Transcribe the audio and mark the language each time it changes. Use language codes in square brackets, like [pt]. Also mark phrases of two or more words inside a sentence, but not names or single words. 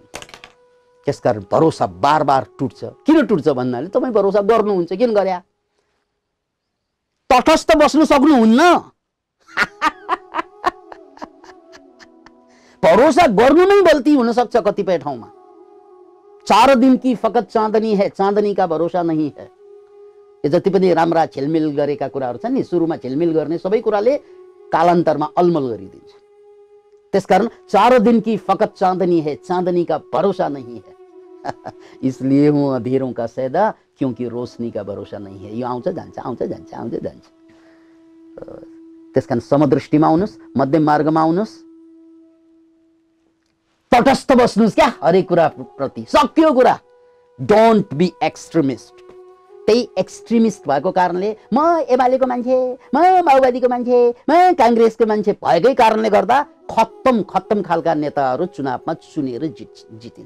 [ne] त्यसकारण भरोसा बार बार टुट्छ। किन टुट्छ भन्नाले तपाईँ भरोसा गर्नुहुन्छ, किन गर्या? तटस्थ बस्नु सक्नुहुन्न। भरोसा गर्नु नै गल्ती हुन सक्छ कतिपय ठाउँमा। [hi] 4 दिन की फकत चाँदनी है, चाँदनी का भरोसा नहीं है। [ne] यो जति पनि राम्रा झिलमिल गरेका कुराहरू छन् नि, सुरुमा झिलमिल गर्ने सबै कुराले कालान्तरमा अलमल गरिदिन्छ। [hi] त्यसकारण 4 दिन की फकत चाँदनी है, चाँदनी का भरोसा नहीं है। इसलिए हूँ अंधेरों का सैदा, क्योंकि रोशनी का भरोसा नहीं है। [ne] यो आउँछ जान्छ, आउँछ जान्छ, आउँछ जान्छ। त्यसकारण समदृष्टिमा आउनुस्, मध्यम मार्गमा आउनुस्, तटस्थ बस्नुस् क्या हरेक कुरा प्रति। सक्यो कुरा। [en] don't be extremist. [ne] त्यही एक्सट्रिमिस्ट भएको कारणले म एमालेको मान्छे, म माओवादीको मान्छे, म कांग्रेसको मान्छे भएकै कारणले गर्दा खत्तम खालका नेताहरू चुनावमा चुनेर जितिन्छ।